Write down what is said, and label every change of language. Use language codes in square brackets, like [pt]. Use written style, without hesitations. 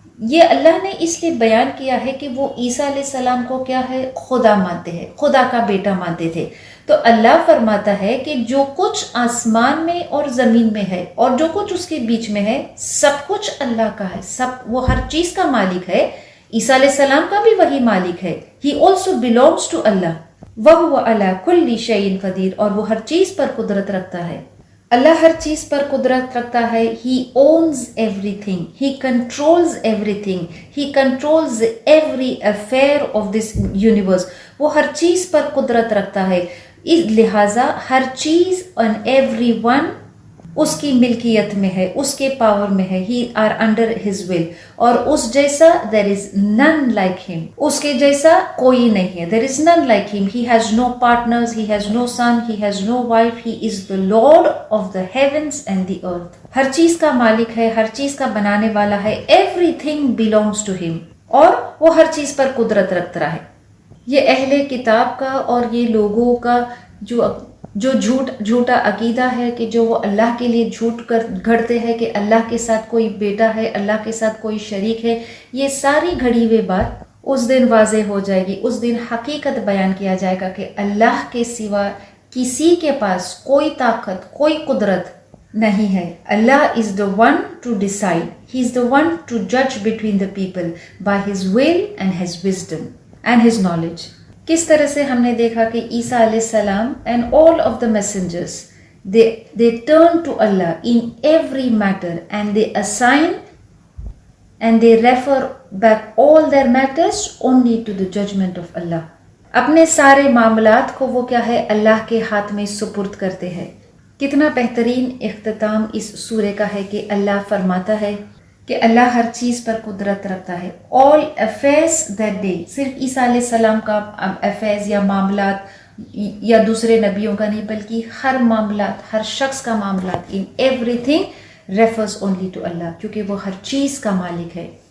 [ur] یہ اللہ نے اس لیے بیان کیا ہے کہ وہ عیسیٰ علیہ السلام کو کیا ہے، خدا مانتے ہیں، خدا کا بیٹا مانتے تھے۔ تو اللہ فرماتا ہے کہ جو کچھ آسمان میں اور زمین میں ہے اور جو کچھ اس کے بیچ میں ہے، سب کچھ اللہ کا ہے، وہ ہر چیز کا مالک ہے۔ عیسیٰ علیہ السلام کا بھی وہی مالک ہے۔ [en] He also belongs to Allah۔ [ar] وَهُوَ عَلَى كُلِّ شَيْءٍ قَدِيرٌ، [ur] اور وہ ہر چیز پر قدرت رکھتا ہے۔ اللہ ہر چیز پر قدرت رکھتا ہے۔ [en] He owns everything. He controls everything. He controls every affair of this universe. [ur] وہ ہر چیز پر قدرت رکھتا ہے، اس لہٰذا ہر چیز [en] and everyone [ur] اس کی ملکیت میں ہے، اس کے پاور میں ہے۔ [en] He are under his will، [ur] اور اس جیسا [en] there is none like him، [ur] اس کے جیسا کوئی نہیں ہے۔ [en] There is none like him۔ He has no partners، he has no son، he has no wife۔ He is the Lord of the heavens and the earth۔ [ur] ہر چیز کا مالک ہے، ہر چیز کا بنانے والا ہے۔ [en] Everything belongs to him، [ur] اور وہ ہر چیز پر قدرت رکھتا ہے۔ یہ اہل کتاب کا اور یہ لوگوں کا جو جھوٹا عقیدہ ہے کہ جو وہ اللہ کے لیے جھوٹ گھڑتے ہیں کہ اللہ کے ساتھ کوئی بیٹا ہے، اللہ کے ساتھ کوئی شریک ہے، یہ ساری گھڑی ہوئی بات اس دن واضح ہو جائے گی۔ اس دن حقیقت بیان کیا جائے گا کہ اللہ کے سوا کسی کے پاس کوئی طاقت، کوئی قدرت نہیں ہے. [en] Allah is the one to decide. He is the one to judge between the people by His will and His wisdom and His knowledge. [ur] کس طرح سے ہم نے دیکھا کہ عیسیٰ علیہ السلام [en] and all of the messengers they turn to Allah in every matter and they assign and they refer back all their matters only to the judgment of Allah. [ur] اپنے سارے معاملات کو وہ کیا ہے اللہ کے ہاتھ میں سپرد کرتے ہیں. کتنا بہترین اختتام اس سورہ کا ہے کہ اللہ فرماتا ہے کہ اللہ ہر چیز پر قدرت رکھتا ہے. [en] all affairs that day, [ur] صرف عیسیٰ علیہ السلام کا affairs یا معاملات یا دوسرے نبیوں کا نہیں بلکہ ہر معاملات ہر شخص کا معاملات [en] in everything refers only to Allah [ur] کیونکہ وہ ہر چیز کا مالک ہے.